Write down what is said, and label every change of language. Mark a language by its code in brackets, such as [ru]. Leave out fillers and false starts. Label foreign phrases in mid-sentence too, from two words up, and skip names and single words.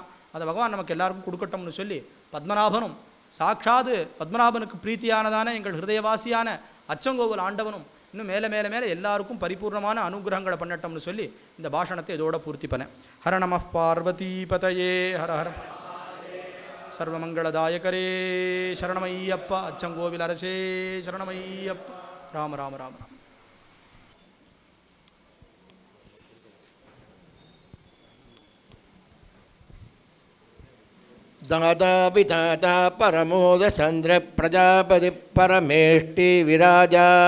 [ta] அதை பகவான் நமக்கு எல்லாருக்கும் கொடுக்கட்டும்னு சொல்லி பத்மநாபனும் சாட்சாது பத்மநாபனுக்கு பிரீத்தியானதான எங்கள் ஹிருதயவாசியான அச்சங்கோவில் ஆண்டவனும் இன்னும் மேலே மேலே மேலே எல்லாருக்கும் பரிபூர்ணமான அனுகிரகங்களை பண்ணட்டோம்னு சொல்லி இந்த பாஷணத்தை இதோட பூர்த்தி பண்ணேன். [sa] हर नमः पार्वती पतये हर हर सर्वमङ्गलदायकरे சரணமையப்பா. [ta] அச்சங்கோவில் அரசே சரணமையப்பா. ராம ராம ராம ராம. [sa] दाता विधाता परमोदचन्द्र प्रजापति परमेष्टि विराजा